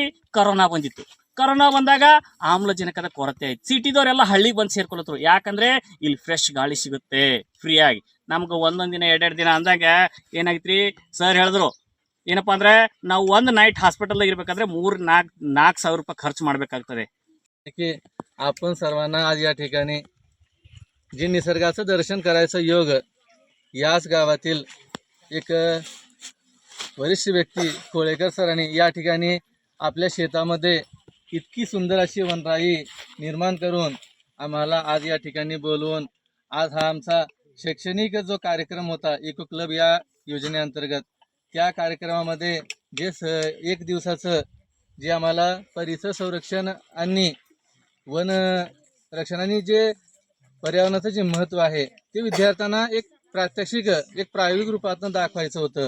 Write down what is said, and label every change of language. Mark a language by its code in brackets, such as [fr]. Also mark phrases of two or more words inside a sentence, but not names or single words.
[kn] ಕೊರೋನಾ ಬಂದಿತ್ತು. ಕೊರೋನಾ ಬಂದಾಗ ಆಮ್ಲಜನಕದ ಕೊರತೆ ಆಯ್ತು. ಸಿಟಿದವರೆಲ್ಲ ಹಳ್ಳಿಗೆ ಬಂದು ಸೇರ್ಕೊಳತ್ರು. ಯಾಕಂದ್ರೆ ಇಲ್ಲಿ ಫ್ರೆಶ್ ಗಾಳಿ ಸಿಗುತ್ತೆ ಫ್ರೀಯಾಗಿ. ನಮ್ಗೆ ಒಂದೊಂದು ದಿನ 2-2 ದಿನ ಅಂದಾಗ ಏನಾಗಿತ್ರಿ? ಸರ್ ಹೇಳಿದ್ರು ಏನಪ್ಪಾ ಅಂದ್ರೆ ನಾವು ಒಂದು ನೈಟ್ ಹಾಸ್ಪಿಟಲ್ದಾಗ इरಬೇಕಾದ್ರೆ 3-4 ಸಾವಿರ ರೂಪಾಯಿ ಖರ್ಚು ಮಾಡಬೇಕಾಗ್ತದೆ. [mr] की आपण सर्वांना आज या ठिकाणी जे निसर्गाचं दर्शन करायचं योग याच गावातील एक वरिष्ठ व्यक्ती कोळेकर सरांनी या ठिकाणी आपल्या शेतामध्ये इतकी सुंदर अशी वनराई निर्माण करून आम्हाला आज या ठिकाणी बोलवून आज हा आमचा शैक्षणिक जो कार्यक्रम होता [en] eco club [mr] या योजनेअंतर्गत त्या कार्यक्रमामध्ये जे 1 दिवसाचं जे आम्हाला परिसर संरक्षण आणि वन रक्षण आणि जे पर्यावरणाचं जे महत्त्व आहे ते विद्यार्थ्यांना एक प्रात्यक्षिक एक प्रायोगिक रूपातून दाखवायचं होतं.